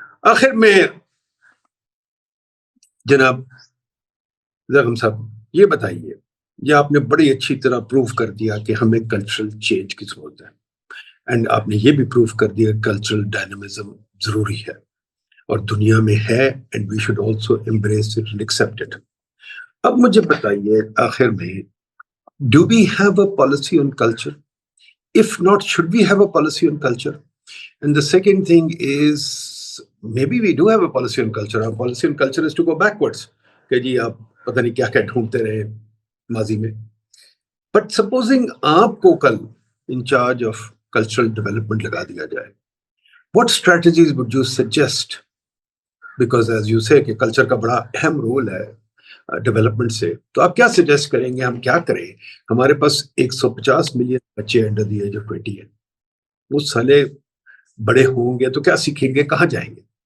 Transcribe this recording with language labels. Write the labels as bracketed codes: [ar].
[ur] آخر میں جناب زغم صاحب یہ بتائیے, یہ آپ نے بڑی اچھی طرح پروف کر دیا کہ ہمیں کلچرل چینج کی ضرورت ہے, اینڈ آپ نے یہ بھی پروف کر دیا کلچرل ڈائنامزم ضروری ہے اور دنیا میں ہے, [en] And we should also embrace it and accept it. [ur] اب مجھے بتائیے آخر میں, [en] do we have a policy on culture? If not, should we have a policy on culture? And the second thing is, maybe we do have a policy on culture. Our policy on culture is to go backwards. [ur] کہ جی آپ پتہ نہیں کیا کیا ڈھونڈتے رہے ماضی میں. [en] But supposing [ur] آپ کو کل [en] in charge of cultural development [ur] لگا دیا جائے, [en] What strategies would you suggest? Because as you say [ur] کہ کلچر کا بڑا اہم رول ہے ڈیولپمنٹ سے, تو آپ کیا سجیسٹ کریں گے, ہم کیا کریں؟ ہمارے پاس 150 ملین بچے [en] under the age of 20 [ur] ہیں, وہ سالے بڑے ہوں گے تو کیا سیکھیں گے, کہاں جائیں گے؟